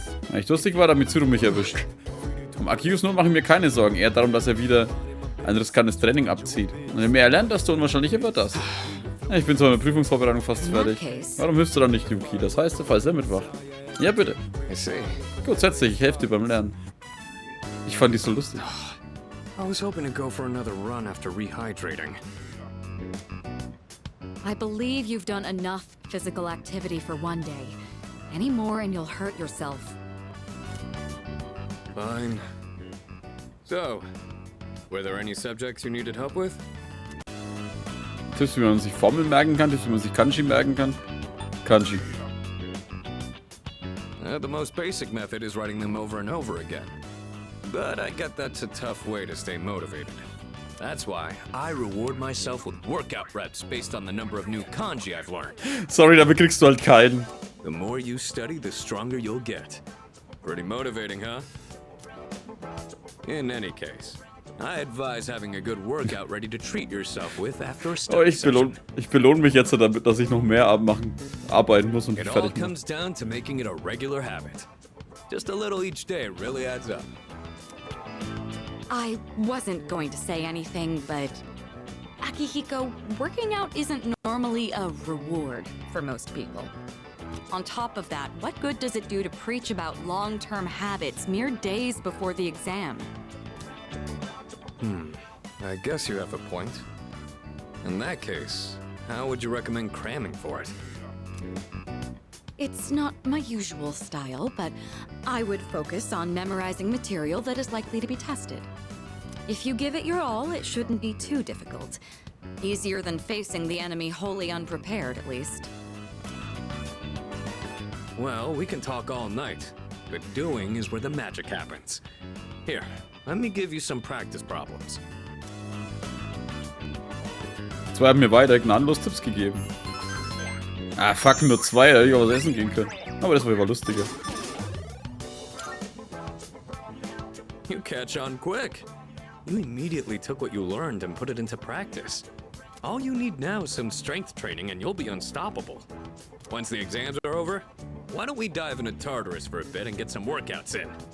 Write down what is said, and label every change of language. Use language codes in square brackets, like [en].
[de] Wenn ich lustig war, damit Mitsuru mich erwischt. Um Akius Not mache ich mir keine Sorgen. Eher darum, dass er wieder ein riskantes Training abzieht. Und je mehr er lernt, desto unwahrscheinlicher wird das. Ja, ich bin zwar mit der Prüfungsvorbereitung fast fertig. Warum hilfst du dann nicht, Yuki? Das heißt, falls er mitwacht. Ja, bitte. Gut, setz dich. Ich helfe dir beim Lernen. Ich fand die so lustig. [en] I was hoping to go for another run after rehydrating. I believe you've done enough physical activity for one day. Any more and you'll hurt yourself. Fine. So, were there any subjects you needed help with? [de] Tipps, wie man sich Formeln merken kann, Tipps, wie man sich Kanji merken kann. [en] Kanji. The most basic method is writing them over and over again. But I get that's a tough way to stay motivated. That's why I reward myself with workout reps based on the number of new kanji I've learned. [de] Sorry, damit kriegst du halt keinen. [en] The more you study, the stronger you'll get. Pretty motivating, huh? In any case, I advise having a good workout ready to treat yourself with after a study session. [de] Ich belohne mich jetzt damit, dass ich noch mehr arbeiten muss und [en] It all [de] fertig mache. [en] comes down to making it a regular habit. Just a little each day really adds up. I wasn't going to say anything, but... Akihiko, working out isn't normally a reward for most people. On top of that, what good does it do to preach about long-term habits mere days before the exam? I guess you have a point. In that case, how would you recommend cramming for it? It's not my usual style, but I would focus on memorizing material that is likely to be tested. If you give it your all, it shouldn't be too difficult. Easier than facing the enemy wholly unprepared, at least. Well, we can talk all night, but doing is where the magic happens. Here, let me give you some practice problems. [de] Zwei haben mir weiter gnadenlos Tipps gegeben. Ah, fuck, nur zwei, da hätte ich auch was essen gehen können. Aber das war immer lustiger. [en] You catch on quick. You immediately took what you learned and put it into practice. All you need now is some strength training and you'll be unstoppable. Once the exams are over, why don't we dive into Tartarus for a bit and get some workouts in?